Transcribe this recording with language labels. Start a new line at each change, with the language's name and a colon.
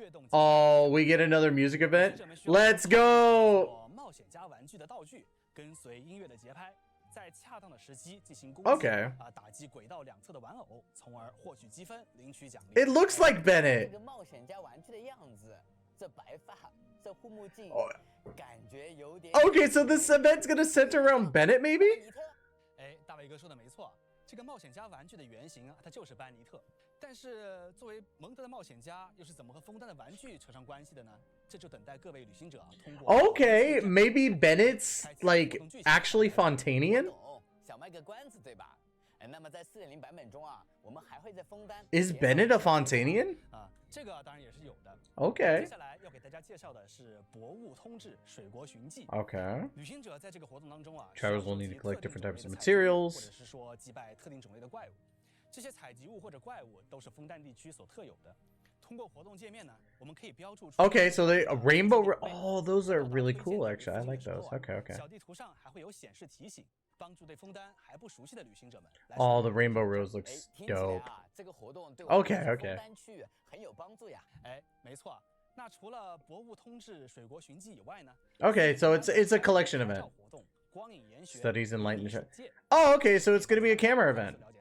English: Oh, we get another music event? Let's go!
Chinese: 冒险家玩具的道具，跟随音乐的节拍，在恰当的时机进行攻击，
English: Okay.
Chinese: 打击轨道两侧的玩偶，从而获取积分，领取奖励。
English: It looks like Bennett.
Chinese: 这个冒险家玩具的样子，这白发，这护目镜，感觉有点。
English: Okay, so this event's gonna center around Bennett, maybe?
Chinese: 哎，大卫哥说的没错，这个冒险家玩具的原型它就是班尼特。但是作为蒙德的冒险家，又是怎么和枫丹的玩具扯上关系的呢？这就等待各位旅行者通过。
English: Okay, maybe Bennett's like actually Fontainian?
Chinese: 想卖个关子，对吧？那么在4.0版本中啊，我们还会在枫丹。
English: Is Bennett a Fontainian?
Chinese: 这个当然也是有的。
English: Okay.
Chinese: 接下来要给大家介绍的是博物通志水国寻迹。
English: Okay.
Chinese: 旅行者在这个活动当中啊
English: Travelers will need to collect different types of materials.
Chinese: 或者是说击败特定种类的怪物。这些采集物或者怪物都是枫丹地区所特有的。通过活动界面呢，我们可以标注出。
English: Okay, so they rainbow. Oh, those are really cool. Actually, I like those. Okay, okay.
Chinese: 小地图上还会有显示提醒，帮助对枫丹还不熟悉的旅行者们。
English: Oh, the rainbow rose looks dope.
Chinese: 这个活动对
English: Okay, okay.
Chinese: 枫丹区域很有帮助呀。哎，没错。那除了博物通志水国寻迹以外呢
English: Okay, so it's a collection event. Studies enlightenment. Oh, okay, so it's gonna be a camera event.